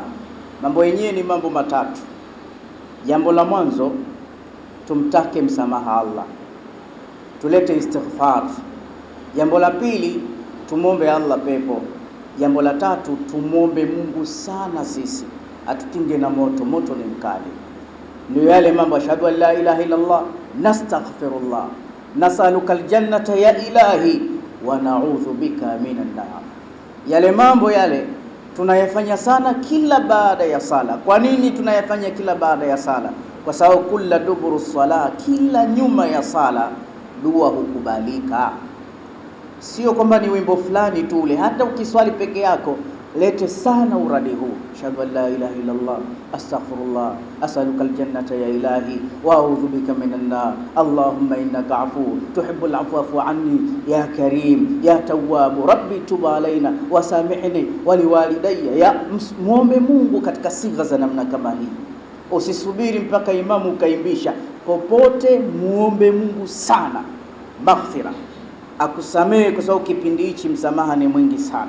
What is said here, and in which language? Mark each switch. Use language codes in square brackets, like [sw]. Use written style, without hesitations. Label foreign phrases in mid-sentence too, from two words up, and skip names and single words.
[sw] Mambo yenyewe ni mambo matatu. Jambo la mwanzo, tumtake msamaha Allah, tulete istighfar. Jambo la pili, tumombe Allah pepo. Jambo la tatu, tumombe Mungu sana sisi atukinge na moto. Moto ni mkali. Ndio yale mambo, [ar] أشهد أن لا إله إلا الله نستغفر الله نسألك الجنة يا إلهي ونعوذ بك من النار. [sw] Yale mambo yale tunayafanya sana kila baada ya sala. Kwa nini tunayafanya kila baada ya sala? Kwa sababu kila duburu sala, kila nyuma ya sala dua hukubalika. Sio kwamba ni wimbo fulani tu ule, hata ukiswali peke yako lete sana uradi huu, [ar] أشهد أن لا إله إلا الله أستغفر الله أسألك الجنة يا إلهي وأعوذ بك من النار اللهم إنك عفو تحب العفو فاعف عني يا كريم يا تواب ربي تب علينا وسامحني ولوالدي. [sw] Ya muombe Mungu katika sigha za namna kama hii. Usisubiri mpaka imamu kaimbisha. Popote muombe Mungu sana maghfira, akusamehe, kwa sababu kipindi hichi msamaha ni mwingi sana.